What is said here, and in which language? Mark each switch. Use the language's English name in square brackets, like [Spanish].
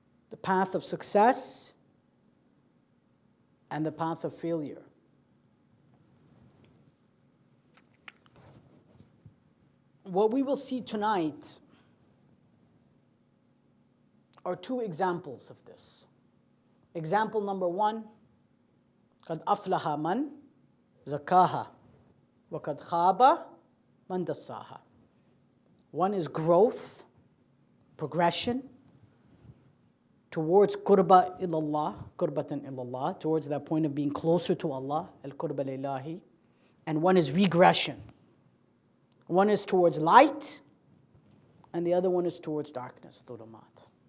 [English] The path of success and the path of failure. What we will see tonight are two examples of this. Example number one: [Arabic] قَدْ أَفْلَحَ مَنْ زَكَّاهَا وَقَدْ خَابَ مَنْ دَسَّاهَا. [English] One is growth, progression towards qurba ilallah, qurbatan ilallah, towards that point of being closer to Allah, al-qurba lillahi. And one is regression. One is towards light, and the other one is towards darkness, dhulumat.